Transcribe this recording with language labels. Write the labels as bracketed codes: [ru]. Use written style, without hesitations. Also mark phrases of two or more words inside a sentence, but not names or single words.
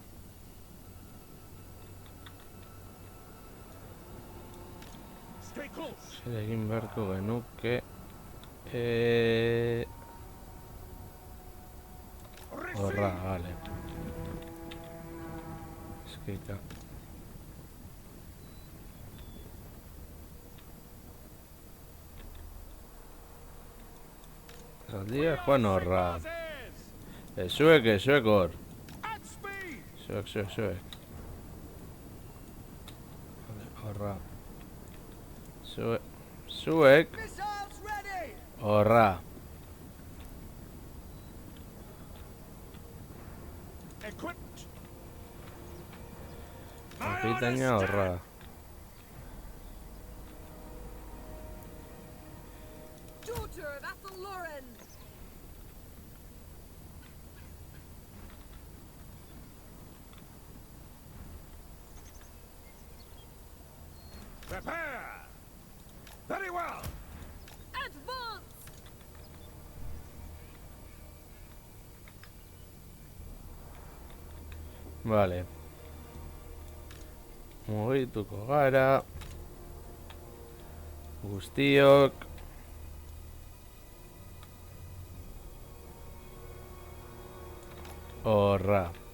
[en] Stay close. [eu] Zer egin beharko genuke. Horra, vale. Eskika. Zaldia joan horra. Zuek hor. [en] At speed! [eu] Zuek. Vale, horra. Zuek. [en] Missiles ready! [eu] Horra. [en] Equipped! [eu] Kapitaina horra. [en] Daughter of Athelloren! Prepare! Very well! Advance! [eu] Vale. Mugituko gara. Guztiok. Horra.